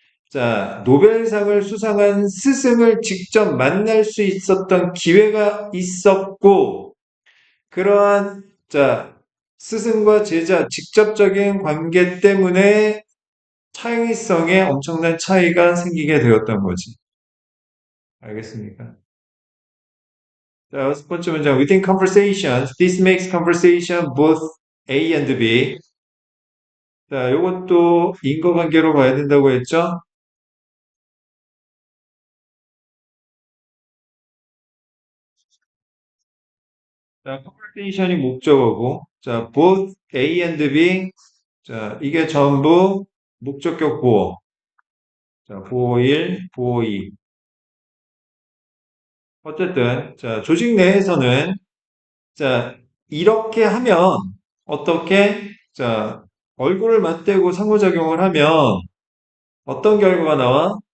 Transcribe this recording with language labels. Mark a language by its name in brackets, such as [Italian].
[Korean] 자, 노벨상을 수상한 스승을 직접 만날 수 있었던 기회가 있었고 그러한 자, 스승과 제자 직접적인 관계 때문에 창의성에 엄청난 차이가 생기게 되었던 거지. 알겠습니까? 자, 여섯 번째 문장. [English] Within conversations, this makes conversation both A and B. [Korean] 자, 요것도 인과관계로 봐야 된다고 했죠? 자, conversation이 목적어고, 자, [English] both A and B. [Korean] 자, 이게 전부 목적격 보어. 자, 보어 1, 보어 2. 어쨌든, 자, 조직 내에서는 자, 이렇게 하면 어떻게 자, 얼굴을 맞대고 상호작용을 하면 어떤 결과가 나와?